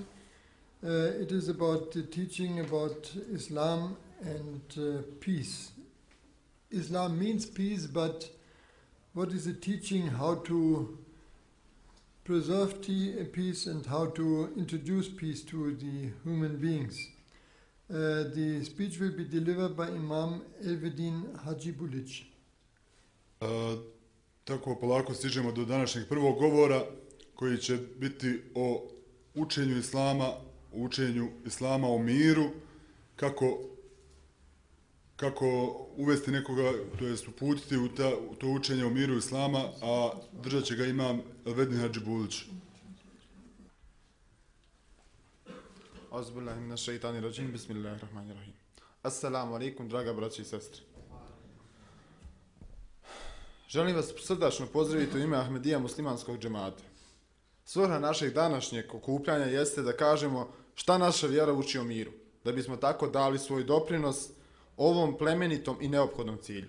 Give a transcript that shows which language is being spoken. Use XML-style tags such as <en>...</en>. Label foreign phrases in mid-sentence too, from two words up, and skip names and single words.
<en>It is about the teaching about Islam and peace. Islam means peace, but what is the teaching how to preserve peace and how to introduce peace to the human beings? The speech will be delivered by Imam Elvedin Hajibulić.</en> <bs>Tako polako stižemo do današnjeg prvog govora koji će biti o učenju Islama o miru, kako uvesti nekoga, to jest uputiti u to učenje o miru Islama, a držat će ga Imam Elvedin Hajibulić.</bs> <ar>أعوذ بالله من الشيطان الرجيم، بسم الله الرحمن الرحيم. السلام عليكم,</ar> <bs>draga braći i sestre. Želim vas srdačno pozdraviti u ime Ahmedija muslimanskog džemata. Svrha našeg današnjeg okupljanja jeste da kažemo šta naša vjera uči o miru, da bismo tako dali svoj doprinos ovom plemenitom i neophodnom cilju.</bs>